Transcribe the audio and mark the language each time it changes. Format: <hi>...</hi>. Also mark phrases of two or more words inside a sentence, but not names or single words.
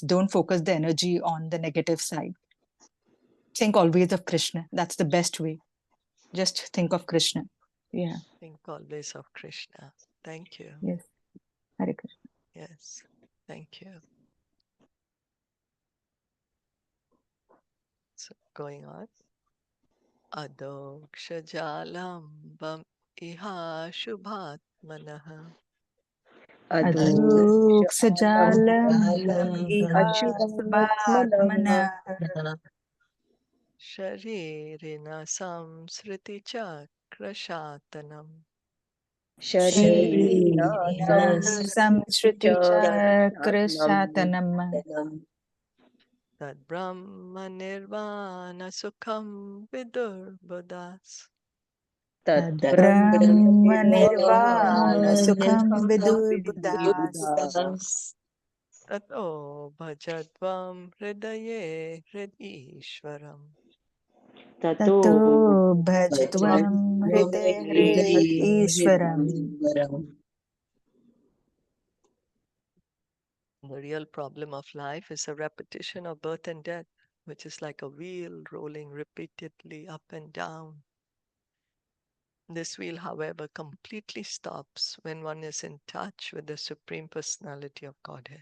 <en>Don't focus the energy on the negative side. Think always of Krishna. That's the best way. Just think of Krishna. Yeah. Think always of Krishna. Thank you. Yes. Hare Krishna. Yes, thank you. So going on.</en> <sa>अधोक्षजालम्भम् इह शुभात्मनः अधोक्षजालम् इह Ashubhatmanah subhatmana शरीरिणा संसृति चक्रशातनम् Sharirina शरीरिणा संसृति Samsrichakrasatanam chakrashatanam तद् ब्रह्म निर्वाण सुखं विदुर्बुधाः. Tad Tad ब्रह्म निर्वाण Nirvana Sukham Sukham विदुर् बुद्धाः. Vibuddhas. ततो भजद्वम् हृदये हृदीश्वरम्. Tato ततो भजत्वम् हृदय हृद् ईश्वरम्. Hare</sa> <en>The real problem of life is a repetition of birth and death, which is like a wheel rolling repeatedly up and down. This wheel, however, completely stops when one is in touch with the Supreme Personality of Godhead.</en>